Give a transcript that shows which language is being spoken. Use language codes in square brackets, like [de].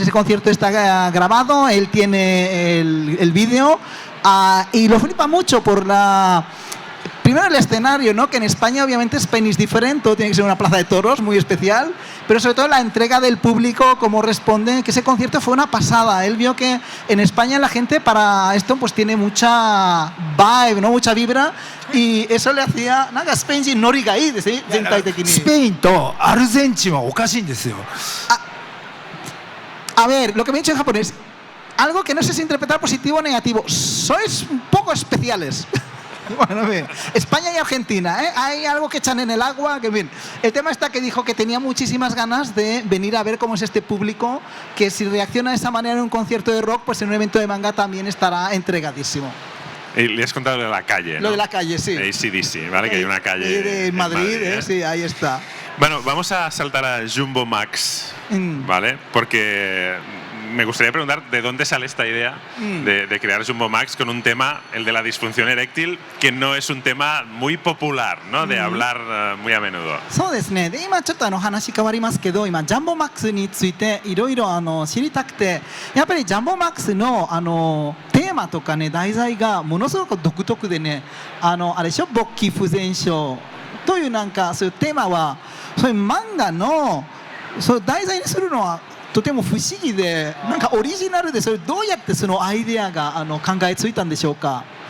[es] Ese concierto está grabado, él tiene el vídeo, y lo flipa mucho por la... Primero el escenario, ¿no? Que en España obviamente [en] Spain is different, [es] todo tiene que ser una plaza de toros muy especial, pero sobre todo la entrega del público, cómo responde, que ese concierto fue una pasada. Él vio que en España la gente para esto pues tiene mucha vibe, ¿no? Mucha vibra, y eso le hacía [ja] なんかスペイン人ノリがいいですね、全体的に。スペインとアルゼンチンはおかしいんですよ。 [es] A ver, lo que me he dicho en japonés, algo que no sé si interpretar positivo o negativo, sois un poco especiales. Bueno, bien. España y Argentina, ¿eh? Hay algo que echan en el agua, que bien. El tema está que dijo que tenía muchísimas ganas de venir a ver cómo es este público, que si reacciona de esa manera en un concierto de rock, pues en un evento de manga también estará entregadísimo. Y le has contado lo de la calle, ¿no? Lo de la calle, sí. AC/DC, ¿vale? Que hay una calle de Madrid, sí, ahí está. Bueno, vamos a saltar a Jumbo Max, ¿vale? Porque me gustaría preguntar de dónde sale esta idea de crear Jumbo Max con un tema, el de la disfunción eréctil, que no es un tema muy popular, ¿no? De hablar muy a menudo. [ja] そうですね。で、今ちょっと話変わりますけど、今ジャンボマックスについていろいろ知りたくて、やっぱりジャンボマックスのテーマとかね、題材がものすごく独特でね、あれでしょ、勃起不全症というなんかそういうテーマは、そういう漫画のそういう題材にするのはとても不思議で、なんかオリジナルで、それどうやってそのアイデアが考えついたんでしょうか。